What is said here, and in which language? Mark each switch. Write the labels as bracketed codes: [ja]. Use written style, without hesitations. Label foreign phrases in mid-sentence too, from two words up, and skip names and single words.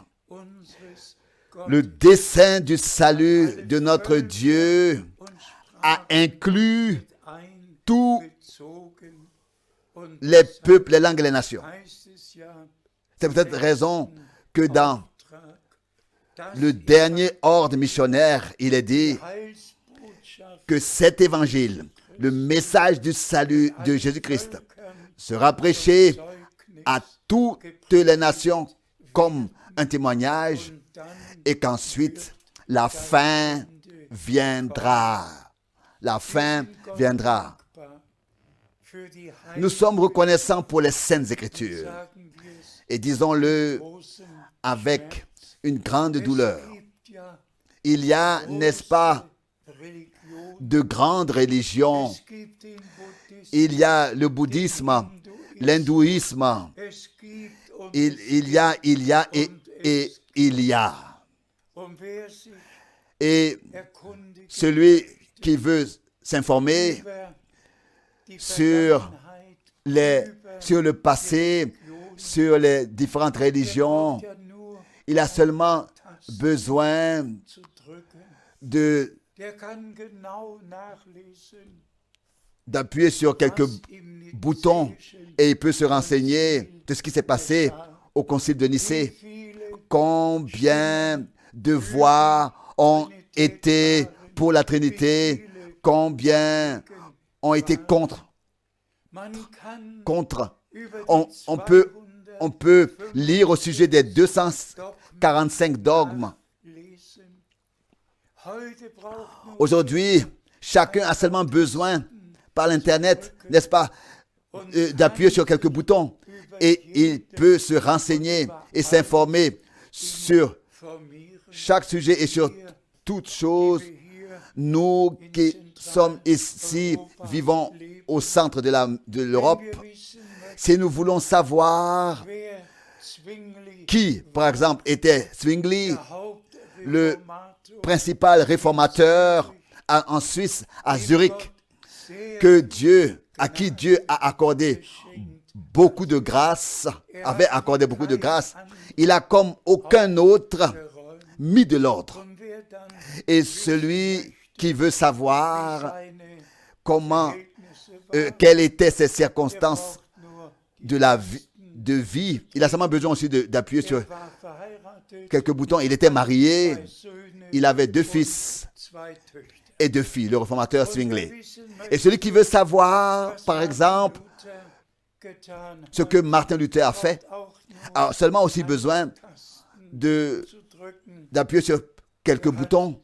[de] unseres [fr] Le [de] Gottes [fr] dessein du salut de notre Dieu [de] und [fr] a inclus tous [de] einbezogen. Und [fr] les [de] deshalb [fr] peuples, les langues et les nations. [de] heißt es ja [fr] C'est pour cette raison que dans [de] Auftrag, dass [fr] le dernier ordre missionnaire, il est dit [de] die Heilsbotschaft [fr] que cet évangile, le message du salut de Jésus-Christ, [de] Völkern [fr] sera prêché [de] Zeugnis [fr] à toutes les nations comme un témoignage [de] und dann [fr] et qu'ensuite la fin viendra. La fin viendra. [de] dankbar für die [fr] Nous sommes reconnaissants pour les saintes Écritures [de] sagen wir es [fr] et disons-le [de] großen [fr] avec une grande douleur. [de] Es gibt ja [fr] Il y a, n'est-ce pas, [de] Religion, [fr] de grandes religions. [de] es gibt den Buddhismus, [fr] Il y a le bouddhisme, l'hindouisme. [de] es gibt und [fr] Il y a et il y a. [de] und wer sich [fr] Et [de] erkundigt [fr] celui qui veut s'informer [de] über die [fr] sur [de] Vergangenheit, [fr] sur le passé, sur les différentes religions, [de] ja nur [fr] il a seulement besoin [de] zu drücken. [fr] de [de] Der kann genau nachlesen, [fr] d'appuyer sur quelques [de] was im [fr] boutons [de] Nizäischen [fr] et il peut se renseigner de ce qui s'est passé au concile de Nicée. [de] viele [fr] Combien de voix ont été pour la Trinité, combien ont été contre. [de] man kann über [fr] On, [de] die [fr] on peut, 200 on peut lire au sujet des 245 dogmes. [de] lesen. Heute braucht nur [fr] Aujourd'hui, chacun a seulement besoin, par l'Internet, n'est-ce pas, d'appuyer sur quelques boutons et il peut se renseigner et s'informer sur [de] formieren [fr] chaque sujet et sur toute chose. [de] hier [fr] Nous qui sommes ici, vivons au centre de l'Europe, [de] wir wissen, [fr] si nous voulons savoir [de] wer Zwingli, [fr] qui, par exemple, était Zwingli, [de] der Hauptreformator, [fr] principal réformateur en Suisse, à Zurich, [de] sehr [fr] à qui Dieu a accordé beaucoup de grâce, avait accordé beaucoup de grâce, il a comme aucun autre [de] geräumt. [fr] mis de l'ordre. [de] Und wer dann [fr] Et celui qui veut savoir [de] seine [fr] comment, [de] Verhältnisse [fr] quelles étaient ces circonstances [de] braucht nur, [fr] de vie, il a seulement besoin aussi d'appuyer sur [de] war verheiratet, [fr] quelques boutons. Il était marié, [de] 2 Söhne [fr] il avait 2 [de] und [fr] fils [de] 2 Töchter. [fr] et de filles, le réformateur Zwingli. Et celui qui veut savoir, par exemple, ce que Martin Luther a fait, a seulement aussi besoin d'appuyer sur quelques boutons.